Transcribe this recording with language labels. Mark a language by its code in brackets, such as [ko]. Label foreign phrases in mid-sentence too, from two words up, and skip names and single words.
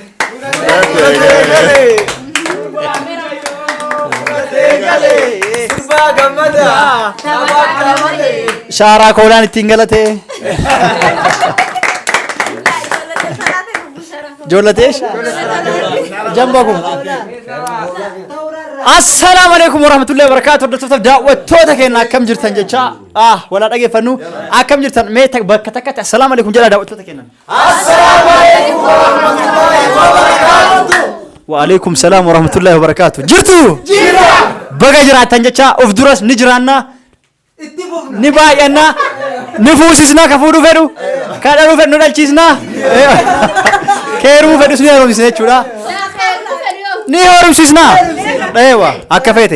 [om] Shaaraa koolaan ittiin galate. Jollateesh. Jamba kun. [ar] السلام عليكم ورحمة الله وبركاته. [om] Hordoftoota daawwattoota keenya akkam jirtan jecha wala dhageeffannu akkam jirtan mee bakka takkatti [ar] السلام عليكم [om] jedha daawwattoota keenya. [ar] السلام عليكم ورحمة الله وبركاته. وعليكم السلام ورحمة الله وبركاته. [om] Jirtu? Jira. Baga jiraatan jecha of duras ni jiraanna. Ni baay'anna. Ni fuusisna ka fuudhu fedhu. Ka dhaluu fedhu dhalchiisna. Keeruu fedhus ni haaromsisna jechuudha. Ni haaromsisna. Eewa akka feete.